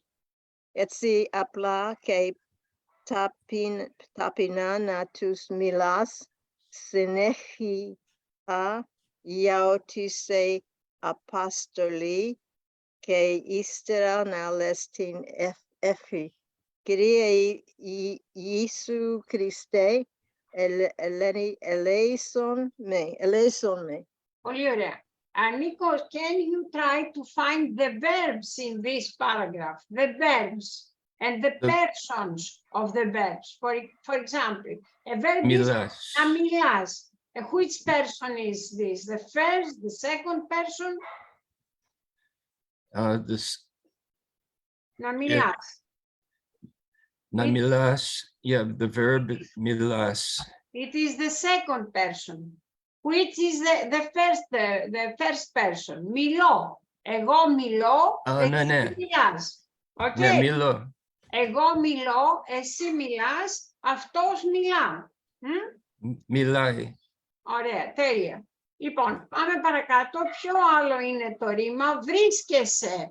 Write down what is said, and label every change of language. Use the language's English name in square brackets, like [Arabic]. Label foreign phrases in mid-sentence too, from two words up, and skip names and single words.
[Greek] Έτσι απλά και ταπεινά να τους μιλάς συνέχεια για ό,τι σε απαστολή και ύστερα να λες την ευχή. Κύριε Ιησού Χριστέ, ελέησον με. Πολύ ωραία. Νίκο, [English] can you try to find the verbs in this paragraph? The verbs and the persons of the verbs. For example, a verb is [Greek] Μιλάς. να μιλάς. [English] Which person is this? The first, the second person? [Greek] Να μιλάς. Να μιλάς, [English] yeah, the verb μιλάς. It is the second person. Which is the first person? [Greek] Μιλώ. Εγώ μιλώ, εσύ Ναι. μιλάς. Okay. Ναι, μιλώ. Εγώ μιλώ, εσύ μιλάς, αυτός μιλά. Μιλάει. Ωραία, τέλεια. Λοιπόν, πάμε παρακάτω. Ποιο άλλο είναι το ρήμα? Βρίσκεσαι.